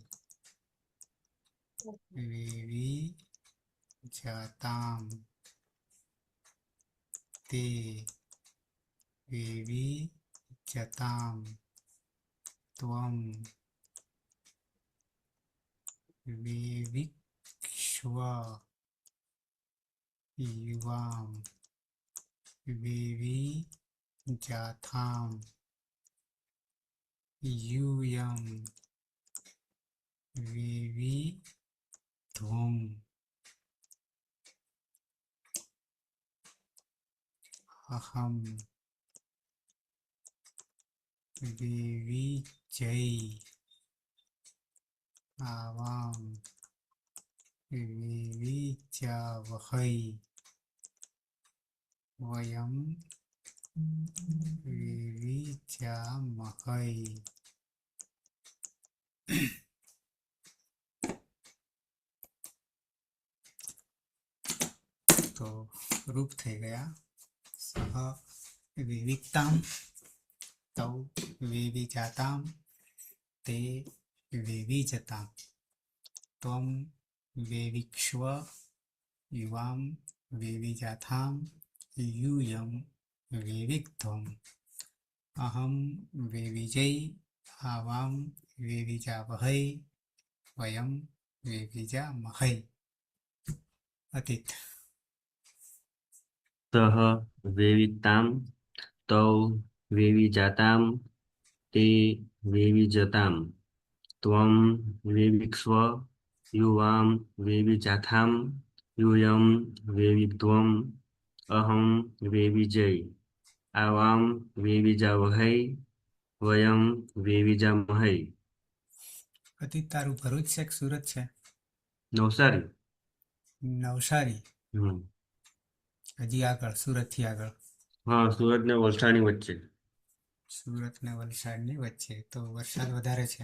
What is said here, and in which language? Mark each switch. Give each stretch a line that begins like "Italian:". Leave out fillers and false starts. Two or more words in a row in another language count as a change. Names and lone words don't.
Sanskrit: વિવિ જાતામ તે વિવિ જતામ ત્વમ વિવિક્ષ્વ યુવામ વિવિ જાથામ यूयम विविध्वम् अहम विविजय आवाम विविजावहै वयम विविजामहै.
Gujarati: તો રૂપ થઈ ગયા સહ
Sanskrit: વિવિકતામ તૌ વિવિજાતામ તે વિવિજતામ ત્વમ વિવિક્ષ્વ યુવામ વિવિજાથામ यूयम विविक्त्वम् अहम विविजय आवाम विविजावहै वयम विविजामहै. अतीत. सह वेविताम तौ वेविजाताम ते वेविजताम त्वं वेविक्ष्व युवां वेविजाथाम यूयं वेवित्वम् अहं वेविजय आवां वेविजावहै વયમ વેવિજામહૈ.
Gujarati: અતિ તારું ભરૂચ છે કે સુરત છે? નવસારી. નવસારી. હમ. હજી આગળ, સુરતથી આગળ. હા, સુરત ને વલસાડની વચ્ચે. સુરત ને વલસાડની વચ્ચે. તો વરસાદ વધારે છે.